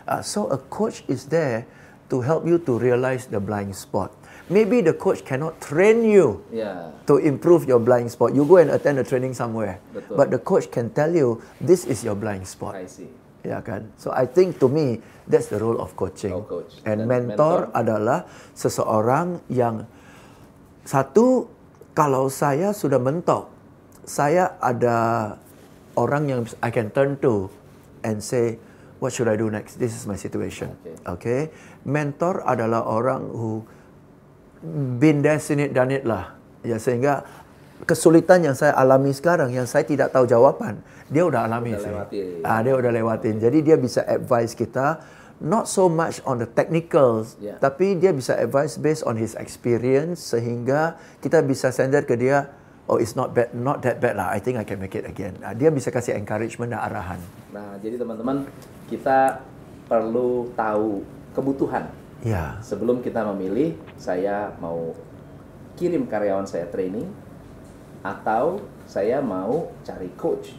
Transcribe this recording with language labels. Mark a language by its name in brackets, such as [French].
[English] So a coach is there to help you to realize the blind spot. Maybe the coach cannot train you to improve your blind spot. You go and attend a training somewhere. [Indonesian] Betul. [English] But the coach can tell you, this is your blind spot. I see. [Indonesian] Ya kan? [English] So I think to me, that's the role of coaching. [Indonesian] And mentor adalah seseorang yang, satu, kalau saya sudah mentok, saya ada orang yang [English] I can turn to and say, what should I do next? This is my situation. Okay? Mentor [Indonesian] adalah orang [English] who been there, seen it, done it lah. [Indonesian] Ya, sehingga kesulitan yang saya alami sekarang, yang saya tidak tahu jawaban, dia udah alami. Dia udah lewatin. Jadi dia bisa advise kita, [English] not so much on the technicals, [Indonesian] tapi dia bisa advise based on his experience, sehingga kita bisa sender ke dia, [English] oh it's not bad, not that bad lah, I think I can make it again. [Indonesian] Dia bisa kasih encouragement dan arahan. Nah, jadi teman-teman, kita perlu tahu kebutuhan. Ya. Sebelum kita memilih, saya mau kirim karyawan saya training, atau saya mau cari coach.